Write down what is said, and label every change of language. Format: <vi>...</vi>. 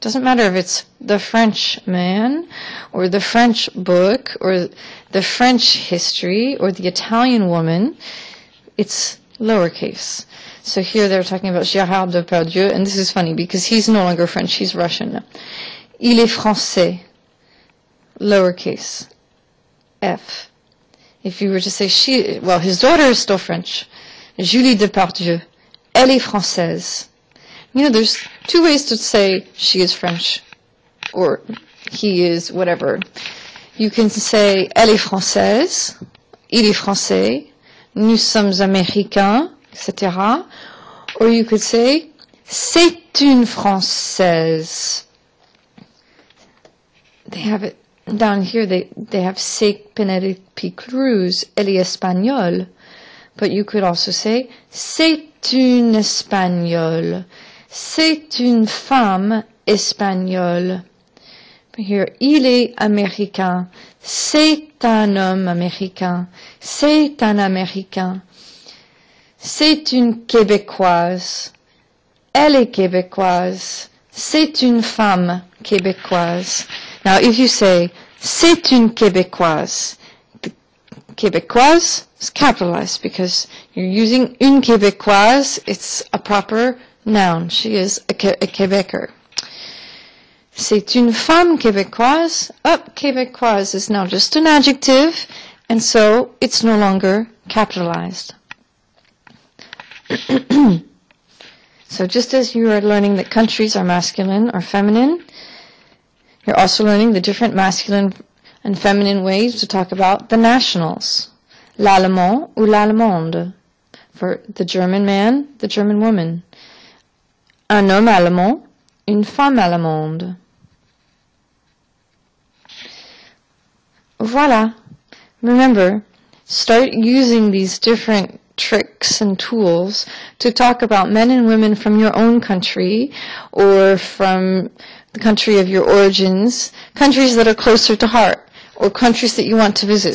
<en>Doesn't matter if it's the French man, or the French book, or the French history, or the Italian woman. It's lowercase. So here they're talking about Gérard Depardieu, and this is funny because he's no longer French, he's Russian.</en> <fr>Il est français,</fr> <en>lowercase,</en> <fr>F.</fr> <en>If you were to say his daughter is still French.</en> <fr>Julie Depardieu, elle est française.</fr> <en>You know, there's two ways to say she is French, or he is whatever. You can say</en> <fr>elle est française, il est français, nous sommes américains,</fr> <en>etc. Or you could say</en> <fr>c'est une française.</fr> <en>They have it down here. They have</en> <fr>c'est Penelope Cruz, elle est espagnole.</fr> <en>But you could also say</en> <fr>c'est une espagnole. C'est une femme espagnole.</fr> <en>But here,</en> <fr>il est américain. C'est un homme américain. C'est un américain. C'est une québécoise. Elle est québécoise. C'est une femme québécoise.</fr> <en>Now, if you say</en> <fr>c'est une québécoise,</fr> <en>the québécoise is capitalized because you're using</en> <fr>une québécoise.</fr> <en>It's a proper noun. She is a Québécois.</en> <fr>C'est une femme québécoise.</fr> <en>Québécoise is now just an adjective, and so it's no longer capitalized. So just as you are learning that countries are masculine or feminine, you're also learning the different masculine and feminine ways to talk about the nationals.</en> <fr>L'allemand ou l'allemande.</fr> <en>For the German man, the German woman.</en> <fr>Un homme allemand, une femme allemande. Voilà.</fr> <en>Remember, start using these different tricks and tools to talk about men and women from your own country or from the country of your origins, countries that are closer to heart, or countries that you want to visit.</en>